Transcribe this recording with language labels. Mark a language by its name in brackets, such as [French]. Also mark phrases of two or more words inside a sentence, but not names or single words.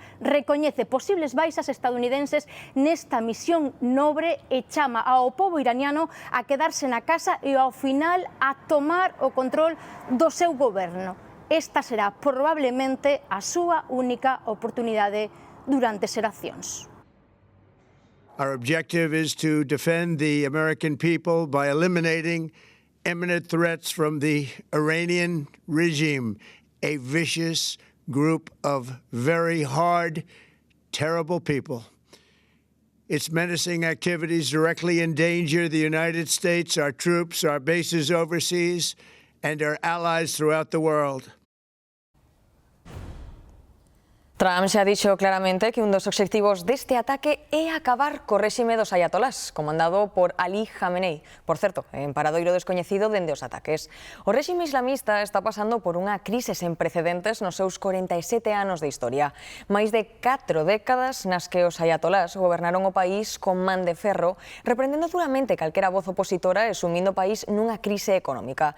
[Galician] Recoñece posibles baixas estadounidenses nesta misión nobre e chama ao pobo iraniano a quedarse na casa e ao final a tomar o control do seu goberno. Esta será probablemente a súa única oportunidade durante xeracións. [English] Our objective is to defend the American people by eliminating imminent threats from the Iranian regime, a vicious group of very hard, terrible people. Its menacing activities directly endanger the United States, our troops, our bases overseas, and our allies throughout the world. [Galician] Trump xa dixo claramente que un dos obxectivos deste ataque é acabar co réxime dos ayatolás, comandado por Ali Khamenei, por certo, en paradoiro descoñecido dende os ataques. O réxime islamista está pasando por unha crise sen precedentes nos seus 47 anos de historia. Máis de 4 décadas nas que os ayatolás gobernaron o país con man de ferro, reprendendo duramente calquera voz opositora e sumindo o país nunha crise económica.